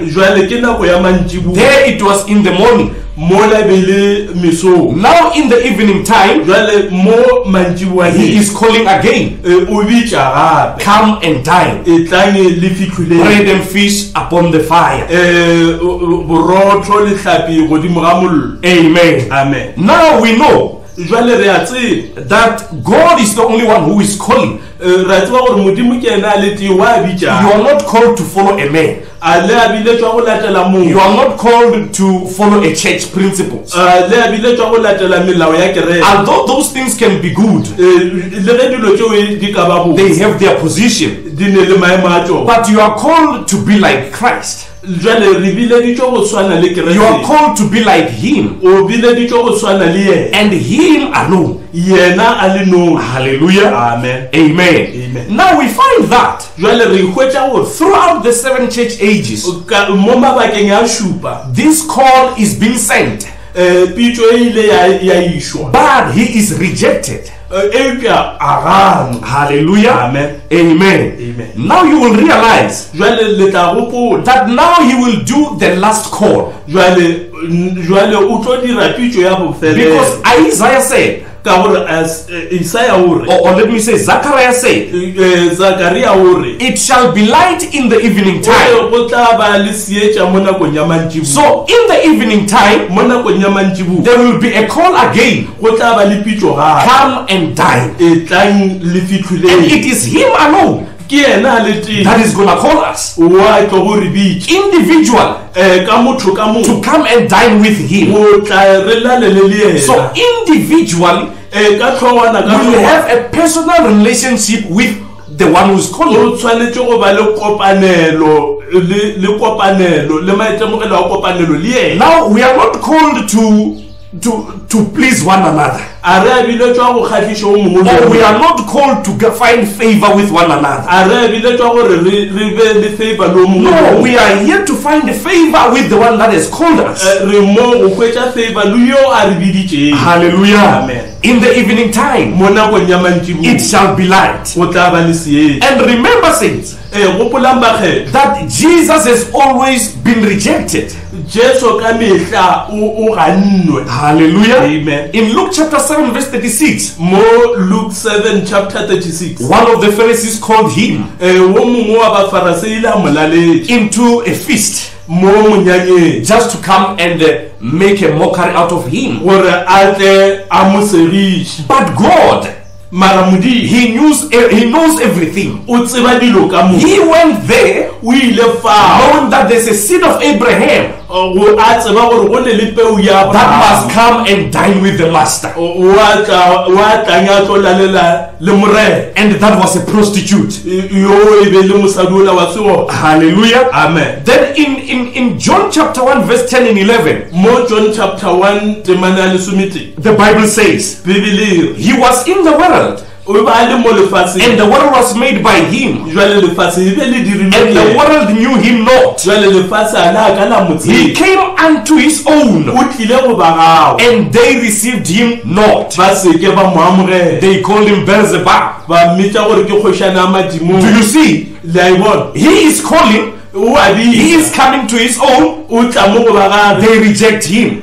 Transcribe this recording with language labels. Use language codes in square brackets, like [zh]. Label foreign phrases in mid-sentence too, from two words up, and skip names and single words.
[en] There it was in the morning. Now in the evening time, he is calling again. Come and dine. Bread and fish upon the fire. Amen. Amen. Now we know [nso] jwale re a tseba [en] that God is the only one who is calling. [nso] ra tseba gore modimo ke ena le tee wa bitša [en] You are not called to follow a man. [nso] a le a biletswa go latela [en] You [nso] mongwe [en] are not called to follow a church principles. [nso] le a biletswa go latela melao ya kereke [en] Although those things can be good, [nso] le ge dilo tšeo di ka ba go [en] they have their position. [nso] di ne le maemo a tšona [en] But you are called to be like Christ. [nso] jwale re bileditšwe go swana le [en] You are [nso] kereke [en] called to be like Him [nso] o bileditšwe go swana le yena [en] and Him alone. [nso] yena a le nosi [en] Hallelujah. amen Amen. Amen. Now we find that [nso] jwale re ikhwetša gore [en] throughout the 7 church ages, [nso] mo mabakeng a šupa [en] this call is being sent, [nso] pitšo e ile ya išwa [en] but He is rejected. [nso] eupša a ganwa [en] Hallelujah. Amen. Amen. Amen. Now you will realize [nso] jwale le tla gopola [en] that now He will do the last call, [nso] jwale o tlo dira pitšo ya bofelelo [en] because Isaiah said, [nso] ka gore Isaiah o re [en] or let me say Zechariah said, [nso] Zakaria o re [en] it shall be light in the evening time. [nso] go tla ba le seetša mo nakong ya mantšiboa [en] So in the evening time, [nso] mo nakong ya mantšiboa [en] there will be a call again. [nso] go tla ba le pitšo gape [en] Come and dine. [nso] e tlang le [en] And [nso] fitlhileng [en] it is Him alone [nso] ke yena a le tee [en] that is going to call us [nso] wa tlo go re bitša [en] individual [nso] ka motho ka [en] to [nso] motho [en] come and dine with Him. [nso] o tla re lalele le [en] So [nso] yena [en] individually, [nso] ka tlhowana ka [en] we will [nso] tlhowana [en] have a personal relationship with the one who is calling. [nso] o tshwanetse go ba le kopanelo le maitemogelo a kopanelo le yena [en] Now we are not called to please one another, [nso] a re a biletswa go kgatlhiša o mongwe le [en] or [nso] o [en] we [nso] mongwe. [en] are not called to find favor with one another. [nso] a re a biletswa gore re be le favor le o mongwe le o [en] No, [nso] mongwe. [en] we are here to find favor with the one that has called us. [nso] re mo go hwetša favor le yo a re biditšeng [en] Hallelujah. Amen. In the evening time, [nso] mo nakong ya [en] it [nso] mantšiboa [en] shall be light. [nso] go tla ba le seetša [en] And remember, saints, [nso] gopolang bakgetho [en] that Jesus has always been rejected. [nso] jesu ka mehla o gannwe [en] Hallelujah. Amen. In Luke chapter 7 verse 36, [nso] mo Luke 7 chapter 36 [en] one of the Pharisees called him [nso] wo mongwe wa bafarisi ile a mo laletša [en] into a feast [nso] mo monyanyeng [en] just to come and make a mockery out of him. [nso] gore a tle a mo segiše [en] But God, [nso] mara modimo [en] He knows everything. [nso] o tseba dilo ka mo [en] He went there [nso] o ile fao [en] knowing that there's a seed of Abraham [nso] a tseba gore go ne le peu ya [en] that [nso] Abraham. [en] must come and dine with the master. [nso] wa tlang a tlo lalela le morena [en] And that was a prostitute. [nso] yo e be le mosadi ola wa sego [en] Hallelujah. amen Then in John chapter 1 verse 10 and 11, [nso] mo John chapter 1 temane ya lesomete [en] the Bible says, [nso] bibele [en] He was in the world, [nso] o ba le mo lefatsheng [en] and the world was made by Him, [nso] jwale lefatshe e be le [en] and the [nso] dirilwe [en] world knew Him not. [nso] jwale lefatshe a le a ka la [en] He [nso] motseng [en] came unto His own, [nso] o tlile go ba gago [en] and they received Him not. [nso] ba seke ba mo amogela [en] They called Him Beelzebub. [nso] ba mmitša gore ke kgošana ya madimong [en] Do you see? [nso] le a e bona [en] He is calling, [nso] o a [en] He [nso] di [en] is coming to His own, [nso] o tla mo go ba gage [en] they reject Him.